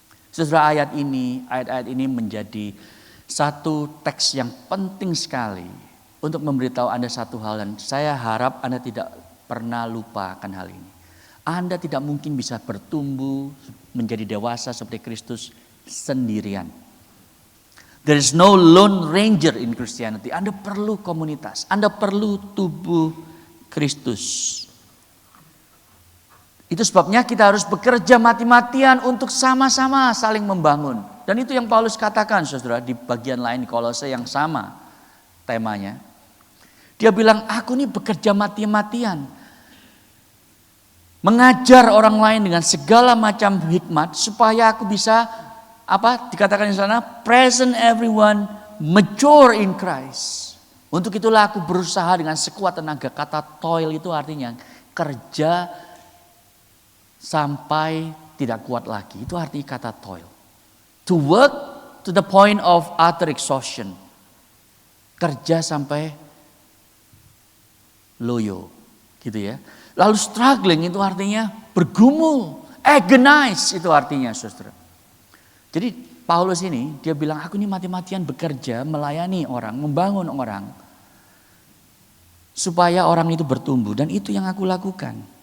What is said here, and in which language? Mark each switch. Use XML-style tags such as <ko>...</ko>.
<id>Saudara, ayat-ayat ini menjadi satu teks yang penting sekali untuk memberitahu Anda satu hal, dan saya harap Anda tidak pernah lupakan hal ini. Anda tidak mungkin bisa bertumbuh menjadi dewasa seperti Kristus sendirian.</id> <en>There is no lone ranger in Christianity.</en> <id>Anda perlu komunitas, Anda perlu tubuh Kristus. Itu sebabnya kita harus bekerja mati-matian untuk sama-sama saling membangun. Dan itu yang Paulus katakan, saudara, di bagian lain di Kolose yang sama temanya. Dia bilang, aku ini bekerja mati-matian. Mengajar orang lain dengan segala macam hikmat supaya aku bisa, dikatakan di sana,</id> <en>present everyone mature in Christ.</en> <id>Untuk itulah aku berusaha dengan sekuat tenaga. Kata toil itu artinya kerja sampai tidak kuat lagi. Itu arti kata toil.</id> <en>To work to the point of utter exhaustion.</en> <id>Kerja sampai loyo, gitu ya. Lalu struggling itu artinya bergumul, agonize itu artinya, saudara. Jadi Paulus ini dia bilang, aku ini mati-matian bekerja, melayani orang, membangun orang, supaya orang itu bertumbuh, dan itu yang aku lakukan.</id>